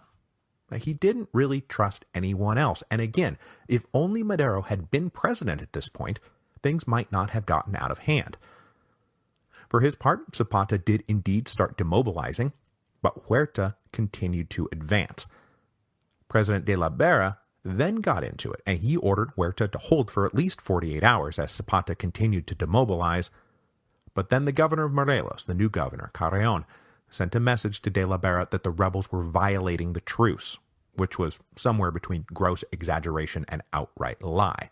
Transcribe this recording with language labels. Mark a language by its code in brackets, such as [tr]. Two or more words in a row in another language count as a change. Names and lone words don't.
[en] He didn't really trust anyone else. And again, if only Madero had been president at this point, things might not have gotten out of hand. For his part, Zapata did indeed start demobilizing, but Huerta continued to advance. President de la Vera then got into it, and he ordered Huerta to hold for at least 48 hours as Zapata continued to demobilize. But then the governor of Morelos, the new governor, Carreon, sent a message to De la Barra that the rebels were violating the truce, which was somewhere between gross exaggeration and outright lie.